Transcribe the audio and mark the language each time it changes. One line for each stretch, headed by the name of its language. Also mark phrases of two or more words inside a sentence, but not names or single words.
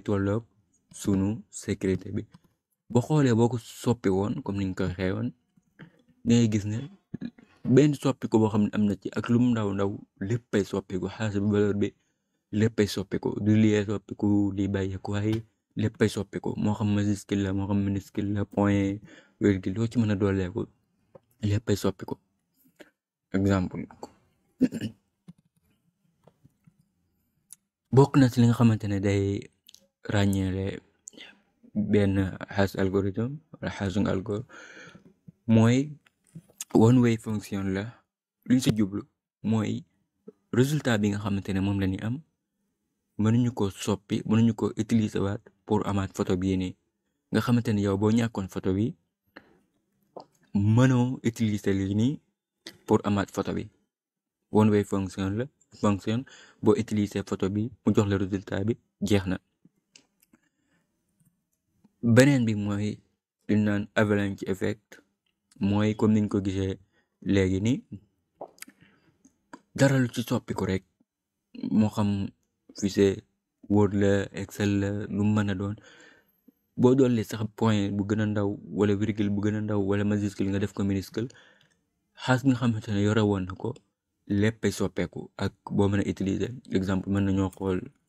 Wolof: tolloog sunu sécurité bi boo xoolee boo ko soppi woon comme ni nga ko waxee woon dangay gis ne benn soppi ko boo xam ne am na ci ak lu mu ndaw léppay soppiku hash bi valeur bi léppay soppiku du lii soppiku lii bàyyeeku waaye léppay soppiku moo xam majuscule la moo xam minuscule la
French: point virgule
Wolof: loo ci mën a dooleeku léppay soppiku exemple bokk na ci li nga xamante ne day ràññeele benn hash algorithme wala hashing algo mooy
English: one way function
Wolof: la luñ si jublu mooy résultat bi nga xamante ne moom la ñu am mënuñu ko soppi mënuñu ko utiliser waat pour amaat photo bii nii nga xamante ne yow boo ñàkkoon photo bi mënoo utiliser lii nii pour amaat photo bi
English: one way function
Wolof: boo utiliser photo bi mu jox la résultat bi jeex na beneen bi mooy li ñu naan
English: avalanche effect
Wolof: mooy comme niñ ko gisee léegi nii dara lu ci soppiku rek moo xam fichier Word la Excel la lu mën a doon boo doolee sax point bu gën a ndaw wala virgule bu gën a ndaw wala majuscule nga def ko minuscule xaas bi nga xamante ne yore woon na ko léppay soppeeku ak boo mën a utiliser exemple mën nañoo xool